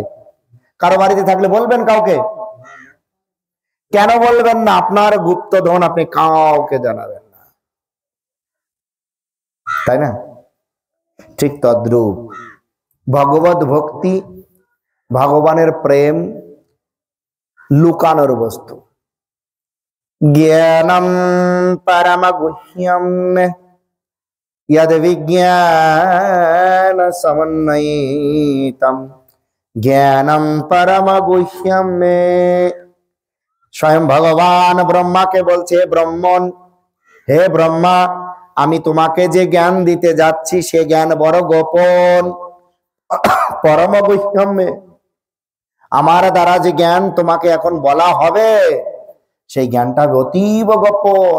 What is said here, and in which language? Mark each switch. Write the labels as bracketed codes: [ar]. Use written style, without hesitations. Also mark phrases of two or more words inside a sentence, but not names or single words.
[bn] কারো বাড়িতে থাকলে বলবেন কাউকে? কেন বলবেন না? আপনার গুপ্তধন আপনি কাউকে জানাবেন না, তাই না? ঠিক তদ্রূপ ভগবত ভক্তি, ভগবানের প্রেম লুকানোর বস্তু। [sa] জ্ঞানম পরম গুহ্যম यद विज्ञान समन्वितम ज्ञानम परम गुह्यम में। [bn] স্বয়ং ভগবান ব্রহ্মা কে বলছে, ব্রহ্মণ, হে ব্রহ্মা, আমি তোমাকে যে জ্ঞান দিতে যাচ্ছি সে জ্ঞান বড় গোপন। [sa] পরম গুহ্যম মে, [bn] আমার দ্বারা যে জ্ঞান তোমাকে এখন বলা হবে সেই জ্ঞানটা অতীব গোপন।